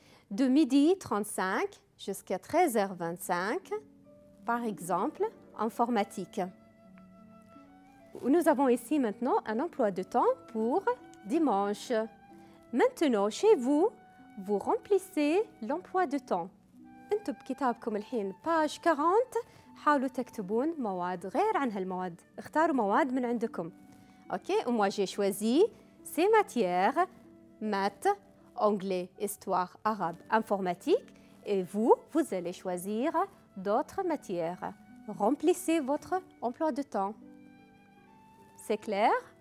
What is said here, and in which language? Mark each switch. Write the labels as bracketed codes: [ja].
[fr] De 12h35 jusqu'à 13h25, par exemple, informatique. Nous avons ici maintenant un emploi de temps pour dimanche. Maintenant, chez vous, vous remplissez l'emploi de temps. [ar] انتم بكتابكم الحين page 40 حاولوا تكتبون مواد غير عن هالمواد. اختاروا مواد من عندكم. [fr] OK, moi j'ai choisi ces matières maths, anglais, histoire, arabe, informatique et vous allez choisir d'autres matières. Remplissez votre emploi de temps. C'est clair?